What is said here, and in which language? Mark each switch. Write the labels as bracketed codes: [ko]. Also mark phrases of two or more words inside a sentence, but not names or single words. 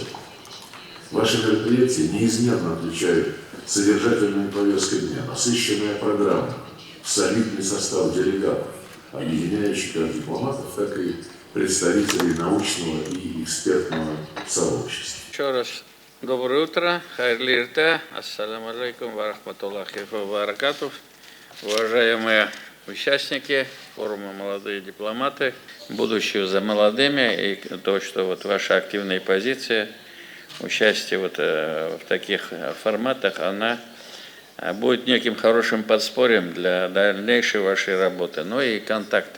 [ru] Ваши мероприятия неизменно отличают содержательной повесткой дня, насыщенная программа, солидный состав делегатов, объединяющий как дипломатов, так и представителей научного и экспертного сообщества. Еще раз доброе утро, [uz] хайрли ирта, [ar] السلام عليكم ورحمة الله وبركاته. [ru] Уважаемые участники форума «Молодые дипломаты», будущее за молодыми, и то, что вот ваша активная позиция, участие вот в таких форматах, она будет неким хорошим подспорьем для дальнейшей вашей работы, но и контакты.